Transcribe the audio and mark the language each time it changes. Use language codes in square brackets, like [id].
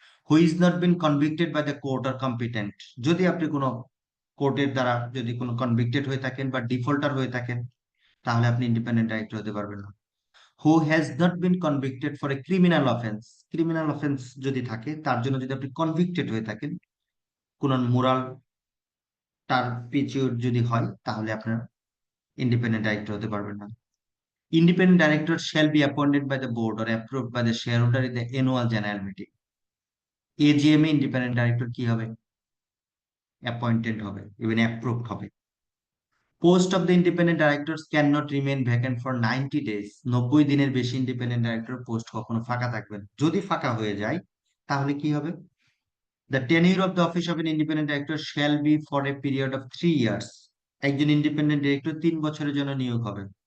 [en] who is not been convicted by the court or competent, [bn] যদি আপনি কোনো কোর্টের দ্বারা যদি কোনো কনভিক্টেড হয়ে থাকেন বা ডিফল্টার হয়ে থাকেন তাহলে আপনি ইন্ডিপেন্ডেন্ট ডাইরেক্টর হতে পারবেন না। [en] who has not been convicted for a criminal offence, [bn] criminal offence যদি থাকে তার জন্য যদি আপনি কনভিক্টেড হয়ে থাকেন, কোন মোরাল টার্পিচিউড যদি হয় তাহলে আপনার ইন্ডিপেন্ডেন্ট ডাইরেক্টর হতে পারবেন না। [en] Independent director shall be appointed by the board or approved by the shareholder in the annual general meeting. [bn] AGM A independent director কি হবে, অ্যাপয়েন্টেড হবে, ইভেন অ্যাপ্রুভড হবে। [en] post of the independent directors can not remain vacant for 90 days, [bn] 90 দিনের বেশি independent director post কখনো ফাঁকা থাকবে না। যদি ফাঁকা হয়ে যায় তাহলে কি হবে, [en] the tenure of the office of an independent director shall be for a period of 3 years, [bn] একজন ইন্ডিপেন্ডেন্ট ডাইরেক্টর 3 বছরের জন্য নিয়োগ হবে।